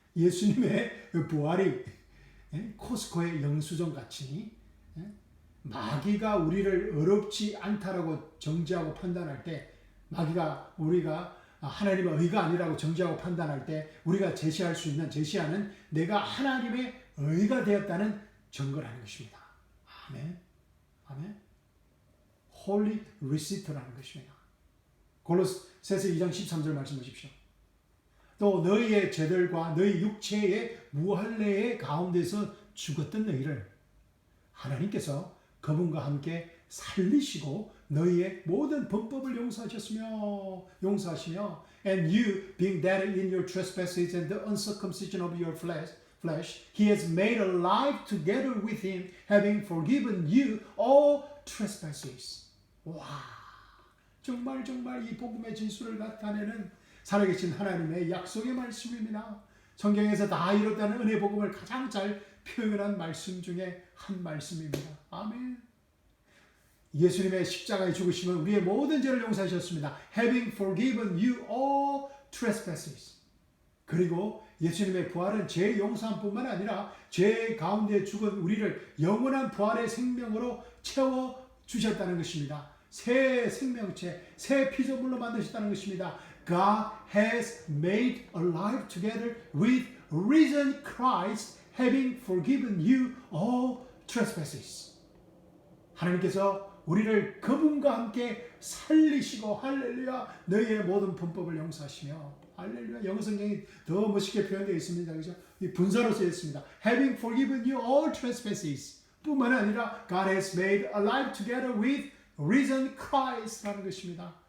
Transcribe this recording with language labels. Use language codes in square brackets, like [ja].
[ko] 예수님의 부활이 코스코의 영수증 같이 마귀가 우리를 어렵지 않다라고 정죄하고 판단할 때, 마귀가 우리가 하나님의 의가 아니라고 정죄하고 판단할 때 우리가 제시하는 내가 하나님의 의가 되었다는 증거라는 것입니다. 아멘. 아멘. Holy Receipt라는 것입니다. 골로새서 2장 13절 말씀 보십시오. 또 너희의 죄들과 너희 육체의 무할례의 가운데서 죽었던 너희를 하나님께서 그분과 함께 살리시고 너희의 모든 범법을 용서하시며 [en] and you being dead in your trespasses and the uncircumcision of your flesh he has made alive together with him having forgiven you all trespasses. [ko] 와, 정말 이 복음의 진수를 나타내는 살아계신 하나님의 약속의 말씀입니다. 성경에서 다 이뤘다는 은혜 복음을 가장 잘 표현한 말씀 중에 한 말씀입니다. 아멘. 예수님의 십자가에 죽으심은 우리의 모든 죄를 용서하셨습니다. [en] Having forgiven you all trespasses. [ko] 그리고 예수님의 부활은 죄 용서함뿐만 아니라 죄 가운데 죽은 우리를 영원한 부활의 생명으로 채워주셨다는 것입니다. 새 생명체, 새 피조물로 만드셨다는 것입니다. [en] God has made alive together with risen Christ, having forgiven you all trespasses. [ko] 하나님께서 우리를 그분과 함께 살리시고 할렐루야 너희의 모든 범법을 용서하시며 할렐루야. 영어 성경이 더 멋있게 표현되어 있습니다. 그죠? 이 분사로 쓰여 있습니다. [en] Having forgiven you all trespasses [ko] 뿐만 아니라 [en] God has made alive together with risen Christ라는 것입니다.